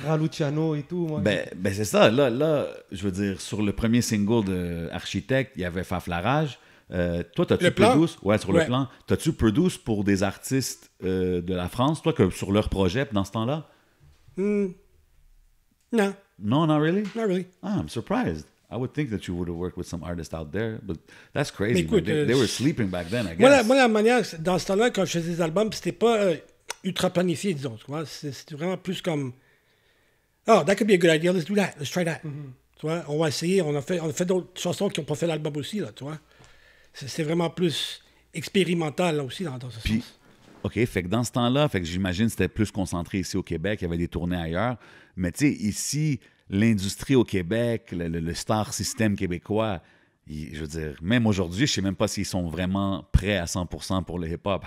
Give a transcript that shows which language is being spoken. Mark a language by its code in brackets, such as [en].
[fr] Raluciano et tout. Ouais. Ben c'est ça. Là, je veux dire, sur le premier single de Architecte, il y avait Faflarage. Toi, t'as-tu produce? Ouais, sur le plan. T'as-tu produce pour des artistes de la France, toi, que sur leur projet dans ce temps-là? Non. [en] No, not really? Not really. Ah, I'm surprised. I would think that you would have worked with some artists out there, but that's crazy. [fr] Mais écoute, [en] they were sleeping back then, I guess. [fr] Moi, la manière, dans ce temps-là, quand je faisais des albums, c'était pas ultra planifié, disons. C'était vraiment plus comme, [en] oh, that could be a good idea, let's do that, let's try that. [fr] Tu vois, on va essayer, on a fait d'autres chansons qui n'ont pas fait l'album aussi, là, tu vois. C'est vraiment plus expérimental, là aussi, dans ce sens. OK, fait que dans ce temps-là, fait que j'imagine que c'était plus concentré ici au Québec, il y avait des tournées ailleurs. Mais tu sais, ici, l'industrie au Québec, le star system québécois, je veux dire, même aujourd'hui, je sais même pas s'ils sont vraiment prêts à 100% pour le hip-hop.